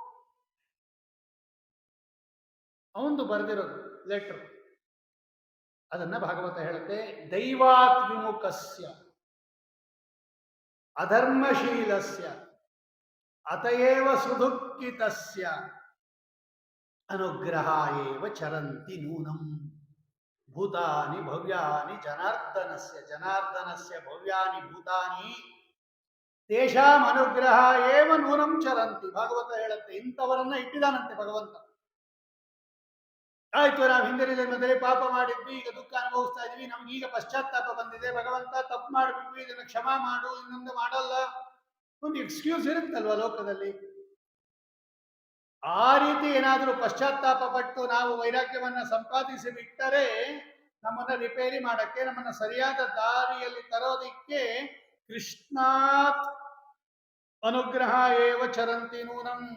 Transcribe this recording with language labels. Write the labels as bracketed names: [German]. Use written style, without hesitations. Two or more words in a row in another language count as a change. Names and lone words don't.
[Kannada] ಅವಂದು ಬರೆದಿರೋದು ಲೆಟರ್, ಅದನ್ನ ಭಾಗವತ ಹೇಳುತ್ತೆ. [Sanskrit] ದೈವಾತ್ ವಿಮುಖಸ್ಯ ಅಧರ್ಮಶೀಲಸ್ಯ ಅತಯೇವ ಸುದುಃಖಿತಸ್ಯ ಅನುಗ್ರಹಾಯೇವ ಚರಂತಿ ನೂನಂ ಭೂತಾನಿ ಭವ್ಯಾನಿ ಜನಾರ್ದನಸ್ಯ ಭವ್ಯಾನಿ ಭೂತಾನಿ ತೇಷಾಂ ಅನುಗ್ರಹ ಏವ ನೂನಂ ಚರಂತಿ. [Kannada] ಭಾಗವತ ಹೇಳುತ್ತೆ, ಇಂಥವರನ್ನ ಇಟ್ಟಿದಾನಂತೆ ಭಗವಂತ. ಆಯ್ತು, ನಾವು ಹಿಂದಿನ ಜನ್ಮದಲ್ಲಿ ಪಾಪ ಮಾಡಿದ್ವಿ, ಈಗ ದುಃಖ ಅನುಭವಿಸ್ತಾ ಇದೀವಿ, ನಮ್ಗೆ ಈಗ ಪಶ್ಚಾತ್ತಾಪ ಬಂದಿದೆ, ಭಗವಂತ ತಪ್ಪು ಮಾಡಿಬಿಟ್ವಿ, ಇದನ್ನು ಕ್ಷಮಾ ಮಾಡು, ಇನ್ನೊಂದು ಮಾಡಲ್ಲ, ಒಂದು ಎಕ್ಸ್ಕ್ಯೂಸ್ ಇರುತ್ತಲ್ವ ಲೋಕದಲ್ಲಿ. ಆ ರೀತಿ ಏನಾದರೂ ಪಶ್ಚಾತ್ತಾಪ ಪಟ್ಟು ನಾವು ವೈರಾಗ್ಯವನ್ನ ಸಂಪಾದಿಸಿ ಬಿಟ್ಟರೆ ನಮ್ಮನ್ನ ರಿಪೇರಿ ಮಾಡಕ್ಕೆ, ನಮ್ಮನ್ನ ಸರಿಯಾದ ದಾರಿಯಲ್ಲಿ ತರೋದಿಕ್ಕೆ [Sanskrit] ಕೃಷ್ಣಾತ್ ಅನುಗ್ರಹ ಏವ ಚರಂತಿ ನೂನಂ.